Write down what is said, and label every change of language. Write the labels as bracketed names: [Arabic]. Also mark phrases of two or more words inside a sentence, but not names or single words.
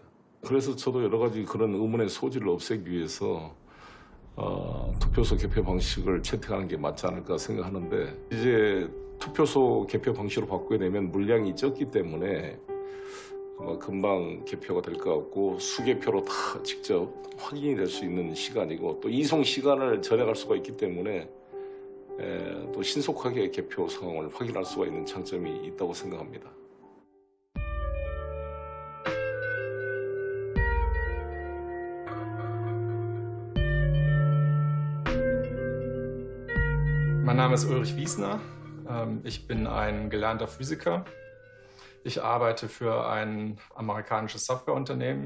[Korean] 그래서 저도 여러 가지 그런 의문의 소지를 없애기 위해서 투표소 개표 방식을 채택하는 게 맞지 않을까 생각하는데 이제 투표소 개표 방식으로 바꾸게 되면 물량이 적기 때문에 금방 개표가 될 것 같고 수개표로 다 직접 확인이 될 수 있는 시간이고 또 이송 시간을 절약할 수가 있기 때문에 또 신속하게 개표 상황을 확인할 수가 있는 장점이 있다고 생각합니다. [German] Mein Name ist Ulrich Wiesner. Ich bin ein gelernter Physiker. Ich arbeite für ein amerikanisches Softwareunternehmen.